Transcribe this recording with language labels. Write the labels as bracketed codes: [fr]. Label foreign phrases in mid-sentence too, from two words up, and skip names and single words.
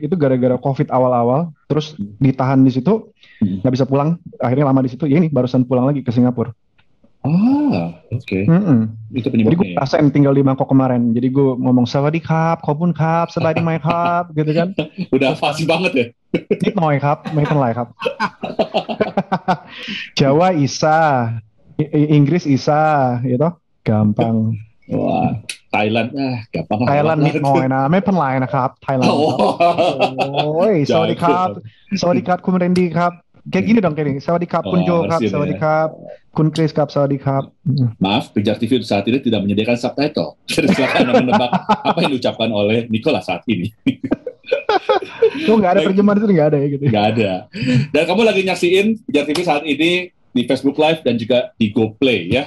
[id] Itu gara-gara COVID awal-awal. Terus ditahan di situ, nggak bisa pulang. Akhirnya lama di situ. Ya ini barusan pulang lagi ke Singapura. Oke. Itu Jadi gue penyebabnya. rasain tinggal di Bangkok kemarin. Jadi gue ngomong [th] สวัสดีครับ, ขอบคุณครับ, [id] selain [th] ไม่ครับ, [id] gitu kan. Udah fasih banget ya. [th] นิดหน่อย ครับไม่เป็นไรครับ [id] Jawa Isa, Inggris Isa, gitu gampang. Wah, Thailand gampang. [th] Thailand นิดหน่อยนะไม่เป็นไรนะครับ Thailand ครับโอ้ยสวัสดีครับสวัสดีครับคุณเรนดี้ครับ [id] kayak gini dong kayak gini [th] สวัสดีครับคุณโจครับสวัสดีครับคุณคริสครับสวัสดีครับ [id] Maaf, Pijar TV saat ini tidak menyediakan subtitle. Jadi silakan menebak apa yang diucapkan oleh Nicholas saat ini. Oh nggak ada terjemahan itu nggak ada ya gitu. Nggak ada. Dan kamu lagi nyaksiin Pijar TV saat ini di Facebook Live dan juga di GoPlay ya.